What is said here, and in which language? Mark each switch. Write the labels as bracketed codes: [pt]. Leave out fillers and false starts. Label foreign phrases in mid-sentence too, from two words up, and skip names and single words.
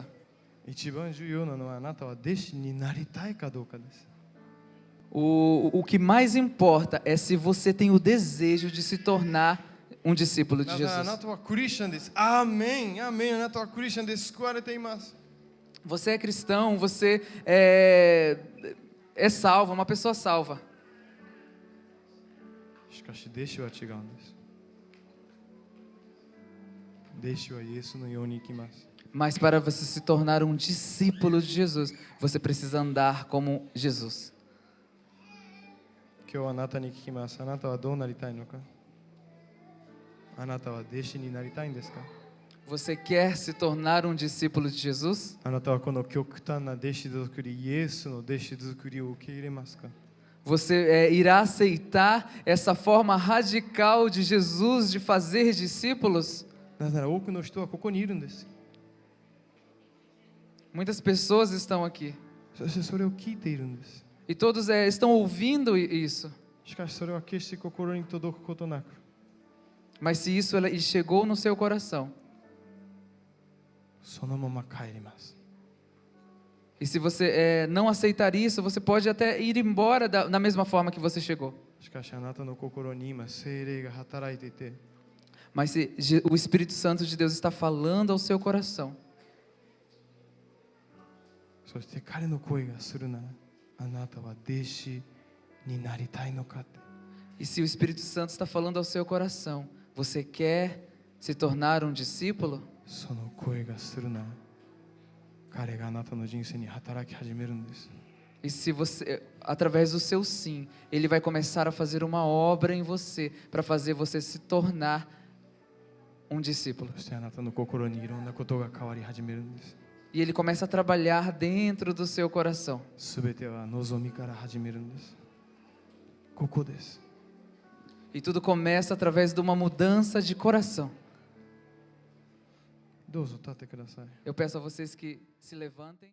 [ja] 一番重要なのはあなたは弟子になりたいかどうかです。 [pt] O que mais importa é se você tem o desejo de se tornar um discípulo de [ja] なぜならあ [pt] Jesus. [ja] なたはクリスチャンです。アーメン、アーメン。あなたはクリスチャンです。救われています。 [pt] Você é cristão, você é salvo, uma pessoa salva. [ja] しかし弟子は違うんです。弟子はイエスのように生きます。 [pt] Mas para você se tornar um discípulo de Jesus, você precisa andar como Jesus. [ja] 今日あなたに聞きます。あなたはどうなりたいのか。あなたは弟子になりたいんですか。 [pt] Você quer se tornar um discípulo de Jesus? [ja] あなたはこの極端な弟子作り、イエスの弟子作りを受け入れますか。 [pt] Você irá aceitar essa forma radical de Jesus de fazer discípulos? [ja] なぜなら多くの人はここにいるんです。 [pt] Muitas pessoas estão aqui [ja] そしてそれを聞いているんです。 [pt] e todos estão ouvindo isso. [ja] しかしそれは決して心に届くことなく、 [pt] Mas se isso chegou no seu coração, [ja] そのまま帰ります。 [pt] e se você não aceitar isso, você pode até ir embora da mesma forma que você chegou. [ja] しかしあなたの心に今聖霊が働いていて、 [pt] Mas se o Espírito Santo de Deus está falando ao seu coração, [ja] そして彼の声がするなら、あなたは弟子になりたいのかって。 [pt] e se o Espírito Santo está falando ao seu coração, você quer se tornar um discípulo? [ja] その声がするなら、彼があなたの人生に働き始めるんです。 [pt] E se você, através do seu sim, ele vai começar a fazer uma obra em você para fazer você se tornar um discípulo. [ja] そしてあなたの心にいろんなことが変わり始めるんです。 [pt] E ele começa a trabalhar dentro do seu coração. [ja] すべては望みから始めるんです。ここです。 [pt] E tudo começa através de uma mudança de coração. [ja] どうぞ立ってください。 [pt] Eu peço a vocês que se levantem.